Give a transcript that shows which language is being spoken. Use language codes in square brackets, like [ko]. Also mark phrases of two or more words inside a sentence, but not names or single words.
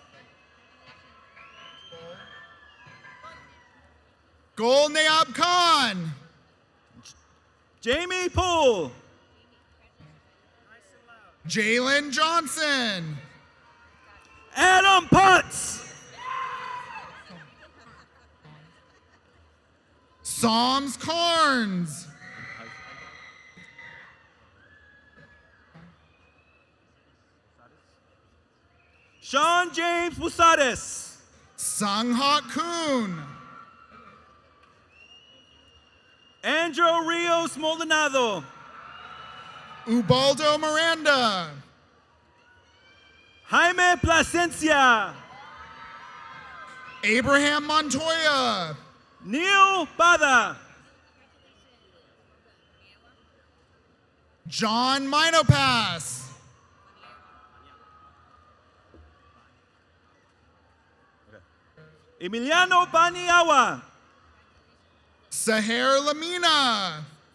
[en] Gol Nayab Khan. Jamie Poole. Jalen Johnson. Adam Potts. Psalms Carnes. Sean James Busares. Sanghak Kuhn. Andrew Rios Maldonado. Ubaldo Miranda. Jaime Plasencia. Abraham Montoya. Neil Bada. John Minopass. Emiliano Paniawa. Saher Lamina.